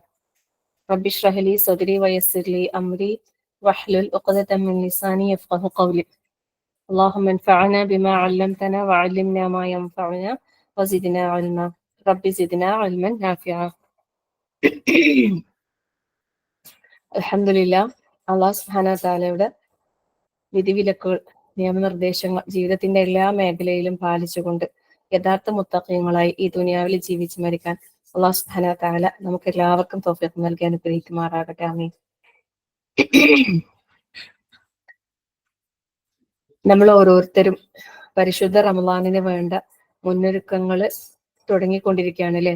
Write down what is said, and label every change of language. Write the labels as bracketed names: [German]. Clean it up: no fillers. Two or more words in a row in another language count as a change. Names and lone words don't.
[Arabic] رب اشرح لي صدري ويسر لي أمري واحلل عقدة من لساني يفقهوا قولي. اللهم انفعنا بما علمتنا وعلمنا ما ينفعنا وزدنا علما. رب زدنا علما نافعا. الحمد لله، الله سبحانه وتعالى [Malayalam] യുടെ വിധിവിലക്കുകൾ നിയമനിർദ്ദേശങ്ങൾ ജീവിതത്തിന്റെ എല്ലാ മേഖലയിലും പാലിച്ചുകൊണ്ട് യഥാർത്ഥ മുത്തഖീങ്ങളായി ഈ ദുനിയാവിൽ ജീവിച്ചു മരിക്കാൻ [Arabic] الله سبحانه وتعالى [Malayalam] നമുക്ക് എല്ലാവർക്കും തൗഫീഖ് നൽകി അനുഗ്രഹിക്കുമാറാകട്ടെ. ആമീൻ. നമ്മൾ ഓരോരുത്തരും പരിശുദ്ധ റമളാനിന് വേണ്ട മുന്നൊരുക്കങ്ങൾ തുടങ്ങിക്കൊണ്ടിരിക്കുകയാണ് അല്ലേ?